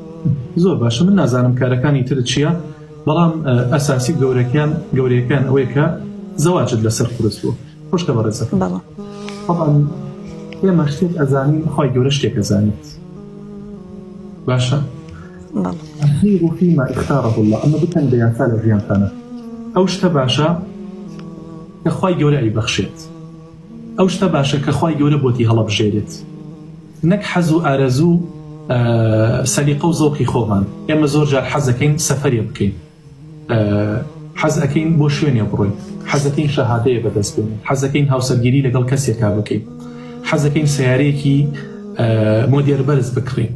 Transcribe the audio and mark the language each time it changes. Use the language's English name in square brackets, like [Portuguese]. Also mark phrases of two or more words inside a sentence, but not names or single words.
[Central Kurdish] زۆر باشە، من نازانم کارەکانی ترت چییە، بەڵام ئەساسی گەورەیەکان ئەوەیە کە زەواجت لەسەر قورس بوو. خۆشتە بەڕێزەکە. بەڵام طبعا ئێمە شتێک ئەزانین، خۆی گەورە شتێک ئەزانێت. باشە؟ بەڵام [Arabic] الخير فيما اختاره الله، [Central Kurdish] ئەمە بکەن بە یاسا لە ژیانتانە. ئەو شتە باشە کە خۆی گەورە ئەیبەخشێت، ئەو شتە باشە کە خۆی گەورە بۆتی هەڵەبژێرێت، نەک حەز و ئارەزوو سەلیقە و زەوقی خۆمان. ئێمە زۆر جار حەزەکەین سەفەرێ بکەین، حەزەکەین بۆ شوێنێ بڕۆین، حەزەکەین شەهادەیە بەدەست بێنین، حەزەکەین هاوسەرگیری لەگەڵ کەسێکا بکەین، حەزەکەین سیارەیەکی مۆدێر بەرز بکڕین.